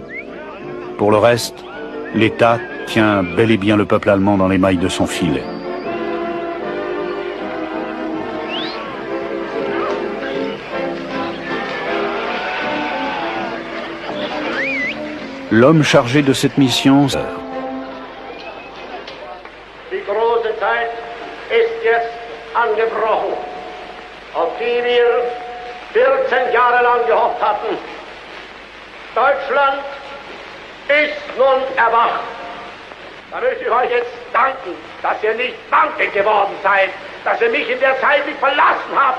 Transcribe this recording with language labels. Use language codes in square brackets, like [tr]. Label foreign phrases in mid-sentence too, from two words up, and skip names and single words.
[fr] Pour le reste, l'État tient bel et bien le peuple allemand dans les mailles de son filet. L'homme chargé de cette mission... [de] Die große Zeit ist jetzt angebrochen, auf die wir 14 Jahre lang gehofft hatten. Deutschland ist nun erwacht. Da möchte ich euch jetzt danken, dass ihr nicht wankend geworden seid, dass ihr mich in der Zeit nicht verlassen habt.